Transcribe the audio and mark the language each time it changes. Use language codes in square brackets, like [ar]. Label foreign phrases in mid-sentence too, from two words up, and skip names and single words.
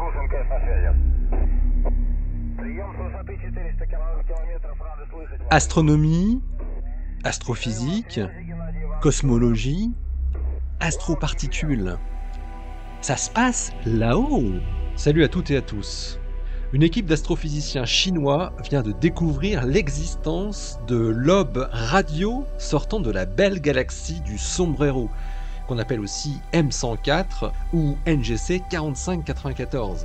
[ru] МКС на связи. Прием с высоты 400 километров. Рады слышать вас. [fr] Astronomie, astrophysique, cosmologie, astroparticules. Ça se passe là-haut. Salut à toutes et à tous. Une équipe d'astrophysiciens chinois vient de découvrir l'existence de lobes radio sortant de la belle galaxie du Sombrero, qu'on appelle aussi M104 ou NGC 4594.